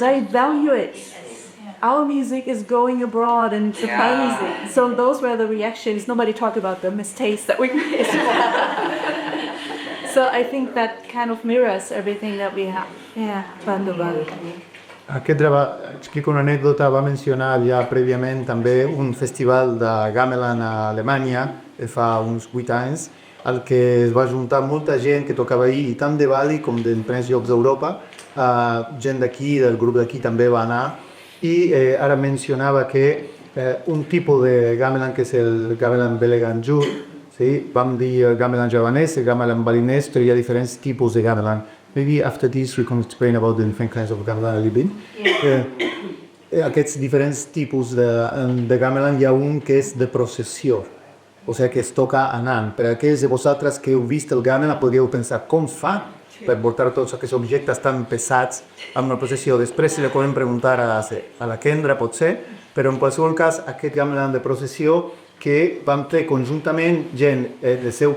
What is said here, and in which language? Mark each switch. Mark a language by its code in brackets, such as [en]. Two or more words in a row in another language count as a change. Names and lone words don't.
[en] They value it. Our music is going abroad, and it's amazing." So those were the reactions. Nobody talked about the mistakes that we made. So I think that kind of mirrors everything that we have. Yeah, Bali. [ca] Kendra explica una anècdota, va mencionar ja prèviament també un festival de Gamelan a Alemanya fa uns 8 anys, al que es va juntar molta gent que tocava ahir, tant de Bali com d'empreses llocs d'Europa. Gent d'aquí, del grup d'aquí també va anar, i ara mencionava que un tipus de gamelan, que és el gamelan Belaganjur, sí? Vam dir gamelan javanès, el gamelan balinès, però hi ha diferents tipus de gamelan. [en] Maybe after this we can explain about the different kinds of gamelan a little bit. [ca] Aquests diferents tipus de gamelan, hi ha un que és de processió, o sigui que es toca anant. Per aquells de vosaltres que heu vist el gamelan podríeu pensar com fa per portar tots aquests objectes tan pesats amb una processió. Després si li podem preguntar a la Kendra, potser, però en qualsevol cas aquest gamelan de processió que vam fer conjuntament gent, en el seu